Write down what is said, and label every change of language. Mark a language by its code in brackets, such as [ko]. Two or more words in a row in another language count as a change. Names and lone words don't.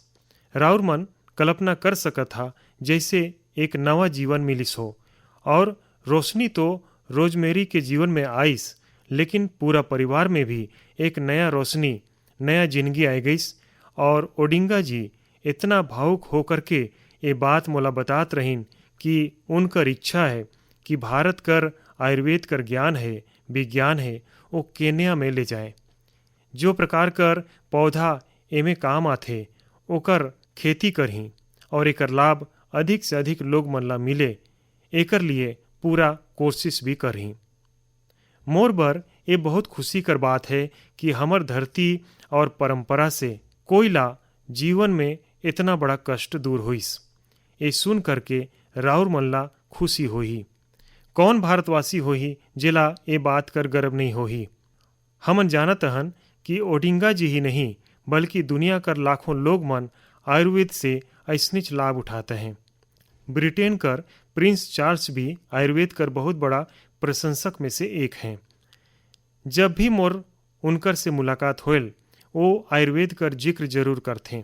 [hne] राउर मन कल्पना कर सकत था जैसे एक नवा जीवन मिलिस हो, और रोशनी तो रोजमेरी के जीवन में आइस, लेकिन पूरा परिवार में भी एक नया रोशनी, नया जिंदगी आ गईस। और ओडिंगा जी इतना भावुक होकर के ये बात मोला बतात रहीन कि उनकर इच्छा है कि भारत कर आयुर्वेद कर ज्ञान है, विज्ञान है, वो केन्या में ले जाए। जो प्रकार कर पौधा एमे काम आथे ओकर खेती करही और एकर लाभ अधिक से अधिक लोग मन ला मिले, एकर लिए पूरा कोशिश भी करही। मोर बर ये बहुत खुशी कर बात है कि हमर धरती और परंपरा से कोई ला जीवन में इतना बड़ा कष्ट दूर हुइस। ये सुन करके राउर मन ला खुशी होही। कौन भारतवासी होही जेला ये बात कर गर्व नहीं होही। हमन जानत हन कि ओडिंगा जी ही नहीं बल्कि दुनिया कर लाखों लोग मन आयुर्वेद से ऐसनिच लाभ उठाते हैं। ब्रिटेन कर प्रिंस चार्ल्स भी आयुर्वेद कर बहुत बड़ा प्रशंसक में से एक हैं। जब भी मोर उनकर से मुलाकात होल वो आयुर्वेद कर जिक्र जरूर करते।